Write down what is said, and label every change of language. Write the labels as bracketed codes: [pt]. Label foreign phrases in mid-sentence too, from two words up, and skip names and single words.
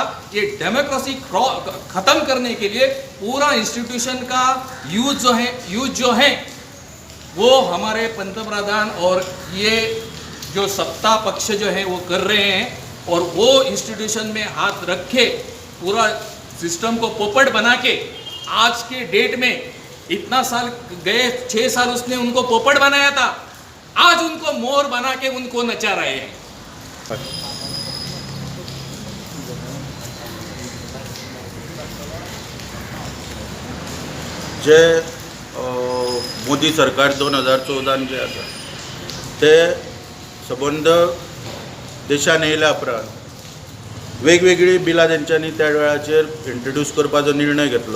[hi] ये डेमोक्रेसी खत्म करने के लिए पूरा इंस्टीट्यूशन का यूज जो है वो हमारे पंतप्रधान और ये जो सत्ता पक्ष जो है वो कर रहे हैं। और वो इंस्टीट्यूशन में हाथ रखे पूरा सिस्टम को पोपट बना के आज के डेट में, इतना साल गए 6 साल उसने उनको पोपट बनाया था, आज उनको मोर बना के उनको नचा रहे हैं। [kok] जे मोदी सरकार 2014 जे आसा ते संबंध देशान येयल्या उपरांत वेगवेगळी बिलां तेंच्यांनी त्या वेळाचेर इंट्रोड्यूस करपाचो निर्णय घेतलो।